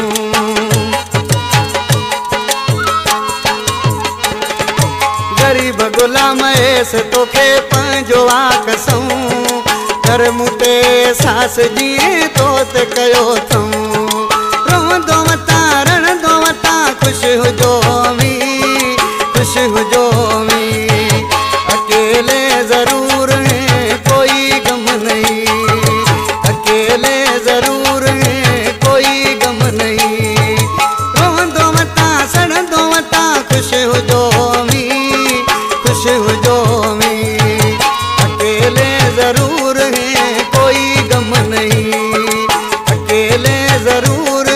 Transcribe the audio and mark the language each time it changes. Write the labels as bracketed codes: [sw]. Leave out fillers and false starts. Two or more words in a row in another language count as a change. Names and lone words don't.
[sd] ग़रीब गुलाम ऐसि तोखे पंहिंजो आ कसम, कर मुते सास जीअं तो ते कयो अथम। रोवंदो वता रणंदो वता खुश हो जो मी, खुश हो जो मी। [ur] اکیلے ضرور ہیں کوئی غم نہیں، اکیلے ضرور ہیں کوئی غم نہیں. [sd] रोवंदो वता सड़ंदो वता खुश हो जो मी, खुश हो जो मी। [ur] اکیلے ضرور ہیں کوئی غم نہیں، اکیلے ضرور